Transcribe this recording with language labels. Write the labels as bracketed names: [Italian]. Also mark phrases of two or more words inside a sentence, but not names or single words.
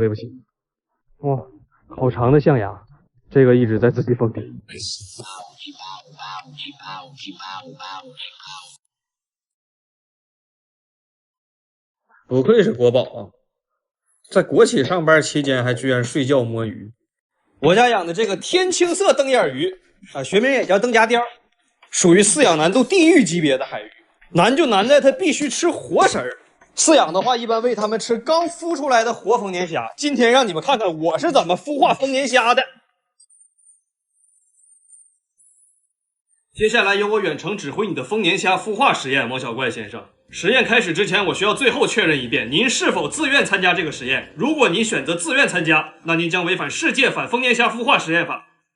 [Chinese] 哇，好長的象牙，這個一直在自己封底。不愧是國寶啊，在國企上班期間還居然睡覺摸魚。我家養的这个天青色灯眼鱼啊，学名也叫灯夹鲷，属于饲养难度地狱级別的海魚。難就難在它必須吃活食兒。飼養的話，一般餵它們吃剛孵出來的活豐年蝦。今天讓你們看看我是怎麼孵化豐年蝦的。接下來由我遠程指揮你的豐年蝦孵化實驗，王小怪先生。實驗開始之前，我需要最後確認一遍，您是否自願參加這個實驗？如果您選擇自願參加，那您將違反世界反豐年蝦孵化實驗法。